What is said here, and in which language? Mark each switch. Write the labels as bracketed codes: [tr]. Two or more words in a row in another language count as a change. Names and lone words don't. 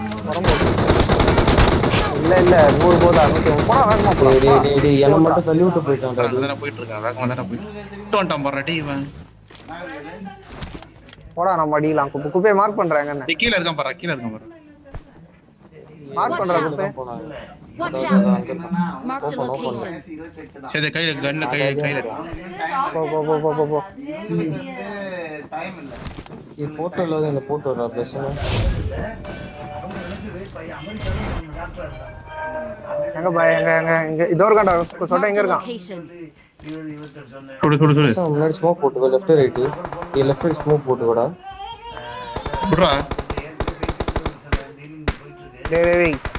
[ta] இல்ல இல்ல 100 போதா 130 போடா வேகமா போடா. டேய் டேய் டேய் என்ன மட்டும் தள்ளி விட்டு போயிட்டான்டா. அங்கதான போயிட்டு இருக்கான். வேகமா தான போயிட்டு வந்துட்டான் பாரு டேய் இவன். போடா நம்ம அடிக்கலாம். குப்பையை மார்க் பண்றாங்க என்ன? டேய் கீழ இருக்கான் பாரு, கீழ இருக்கான் பாரு. மார்க் பண்ற குப்பை. [en] Watch out! Marked a location. [ta] சரி கையில கன்ல கையில இருக்கு. போ போ போ போ போ போ. டைம் இல்ல. [kn] ಈ ಫೋಟೋ ಇಲ್ಲ ಇಲ್ಲ ಫೋಟೋ ಇಲ್ಲ ಪ್ರಶ್ನೆ [ta] எங்க பாய் எங்க இதோ இருக்கான்டா சொட்ட எங்க இருக்கான் சுடு சுடு சுடு முன்னாடி ஸ்மோக் போட்டுக்கோ [en] left right [ta] ಈ [en] left right [ta] ஸ்மோக் போட்டுக்கோடா சுடுடா டேய்